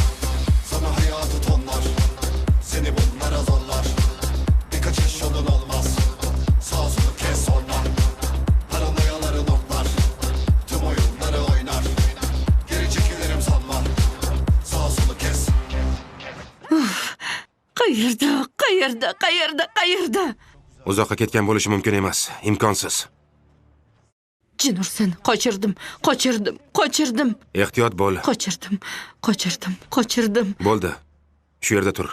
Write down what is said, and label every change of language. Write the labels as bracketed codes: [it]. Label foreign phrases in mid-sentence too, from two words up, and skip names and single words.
[tr] Sana hayatı tonlar. Seni bunlara zorlar. Bir kaçış yolun olmaz. Sağa solu kes sonra. Paranoyaları notlar. Tüm oyunları oynar. Geri çekilirim sanma. Sağa solu kes. [uz] Qayerda? Uzoqqa ketgan bo'lishi mumkin emas. Imkonsiz. Jin ursin, qochirdim. Ehtiyot bo'l. Qochirdim. Bo'ldi. Shu yerda tur.